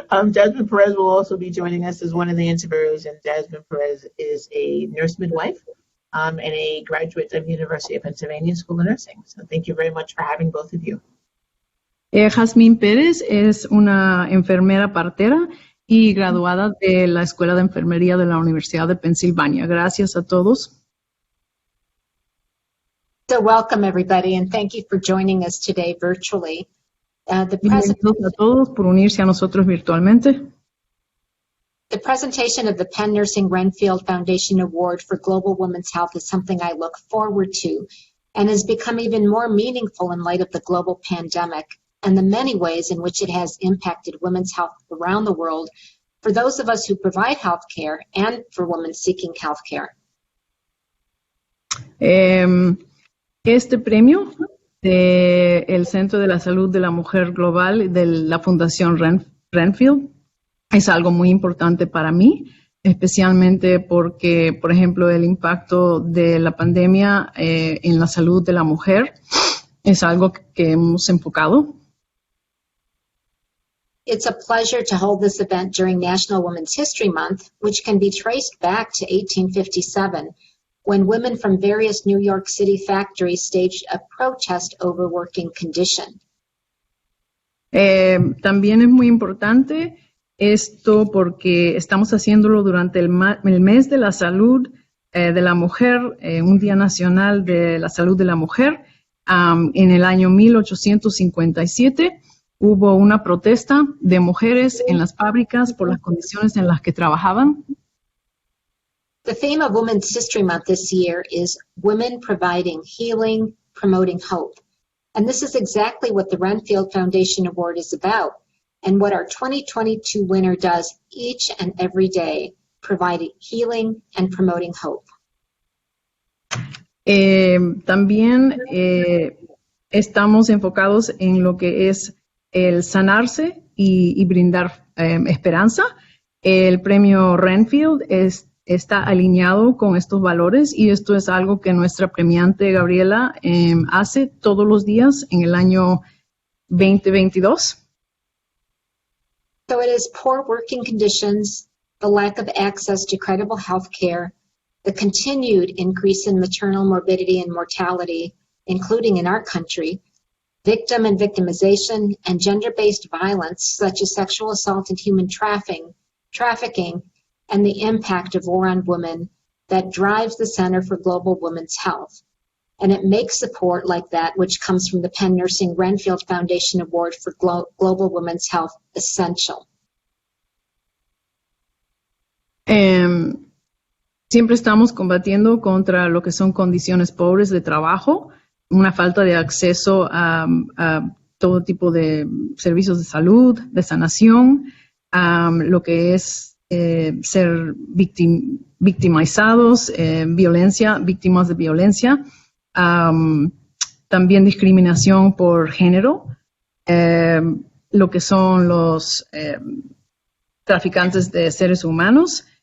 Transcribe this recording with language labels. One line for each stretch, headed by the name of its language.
English: Jasmine Perez will also be joining us as one of the interviewers, and Jasmine Perez is a nurse midwife and a graduate of University of Pennsylvania School of Nursing. So thank you very much for having both of you.
Spanish: Jasmine Pérez es una enfermera partera y graduada de la Escuela de Enfermería de la Universidad de Pensilvania. Gracias a todos.
English: So welcome everybody, and thank you for joining us today virtually.
Spanish: Gracias a todos por unirse a nosotros virtualmente.
English: The presentation of the Penn Nursing Renfield Foundation Award for Global Women's Health is something I look forward to and has become even more meaningful in light of the global pandemic and the many ways in which it has impacted women's health around the world for those of us who provide health care and for women seeking health care.
Spanish: Este premio del Centro de la Salud de la Mujer Global de la Fundación Renfield es algo muy importante para mí, especialmente porque, por ejemplo, el impacto de la pandemia en la salud de la mujer es algo que hemos enfocado.
English: It's a pleasure to hold this event during National Women's History Month, which can be traced back to 1857, when women from various New York City factories staged a protest over working condition.
Spanish: También es muy importante esto porque estamos haciéndolo durante el mes de la salud de la mujer, un Día Nacional de la Salud de la Mujer. En el año 1857 hubo una protesta de mujeres en las fábricas por las condiciones en las que trabajaban.
English: The theme of Women's History Month this year is Women Providing Healing, Promoting Hope. And this is exactly what the Renfield Foundation Award is about and what our 2022 winner does each and every day, providing healing and promoting hope.
Spanish: También estamos enfocados en lo que es el sanarse y brindar esperanza. El premio Renfield está alineado con estos valores y esto es algo que nuestra premiante Gabriela hace todos los días en el año 2022.
English: So it is poor working conditions, the lack of access to credible health care, the continued increase in maternal morbidity and mortality, including in our country, victim and victimization, and gender-based violence such as sexual assault and human trafficking, and the impact of war on women that drives the Center for Global Women's Health. And it makes support like that, which comes from the Penn Nursing Renfield Foundation Award for Global Women's Health, essential.
Spanish: Siempre estamos combatiendo contra lo que son condiciones pobres de trabajo, una falta de acceso a todo tipo de servicios de salud, de sanación, lo que es ser victimizados, violencia, víctimas de violencia, también discriminación por género, lo que son los traficantes de seres humanos.